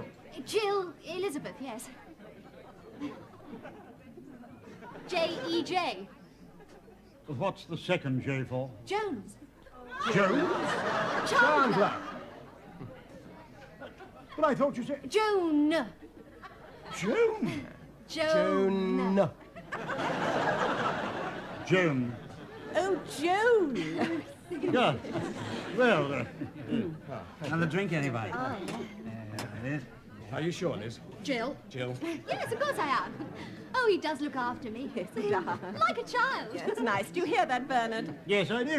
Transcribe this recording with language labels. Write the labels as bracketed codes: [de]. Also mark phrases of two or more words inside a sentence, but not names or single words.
[en] Jill Elizabeth, yes. J-E-J. What's the second J for? Jones. Joe? Chandler. But I thought you said... Joan. Joan. Joan. Joan. Oh, Joan. Yeah. Well, Another drink, anybody? Liz? Are you sure, Liz? Jill. Jill? Yes, of course I am. Oh, he does look after me. Yes, he does. Like a child. That's nice. Do you hear that, Bernard? yes, I did.